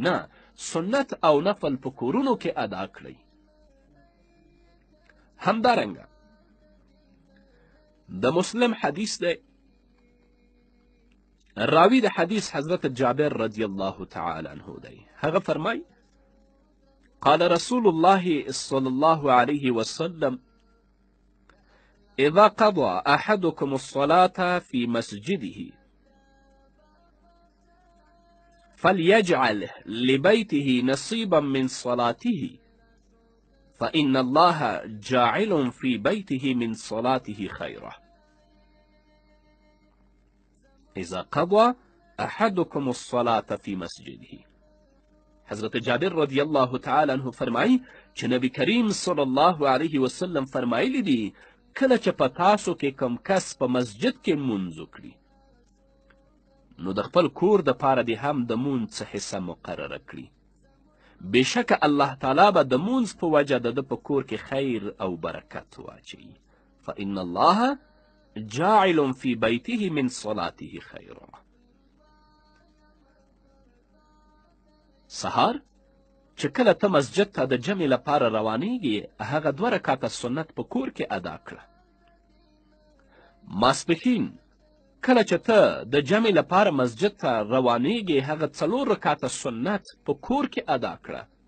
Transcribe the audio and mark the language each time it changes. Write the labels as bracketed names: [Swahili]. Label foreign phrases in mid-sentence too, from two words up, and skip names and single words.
[Pashto] نه، سنت او نفل په کورونو کې ادا کړئ. همدارنګه د مسلم حدیث دی. راوی د حدیث حضرت جابر [Arabic] رضی الله تعالی عنه [Pashto] دی. هغه فرمای [Arabic] قال رسول الله صلى الله عليه وسلم إذا قضى أحدكم الصلاة في مسجده فليجعل لبيته نصيبا من صلاته فإن الله جاعل في بيته من صلاته خيرا. إذا قضى أحدكم الصلاة في مسجده. [Pashto] حضرت جابر [Arabic] رضی الله تعالی عنه [Pashto] فرمایی چې نبی کریم [Arabic] صلی الله علیه وسلم [Pashto] فرمایلی دي، کله چې په تاسو کې کوم کس په مسجد کې لمونځ وکړي نو د خپل کور دپاره دې هم د مونځ څه حصه مقرره کړي. بېشکه الله تعالی به د مونځ په وجه د ده په کور کې خیر او برکت واچوي. [Arabic] فإن الله جاعل في بیته من صلاته خیرا. [Pashto] سهار چې کله ته مسجد ته د جمع لپاره روانیږي هغه 2 رکعته سنت په کور کې ادا کړه. ماسپښین کله چې ته د جمع لپاره مسجد ته روانیږي هغه 4 رکعته سنت په کور کې ادا کړه.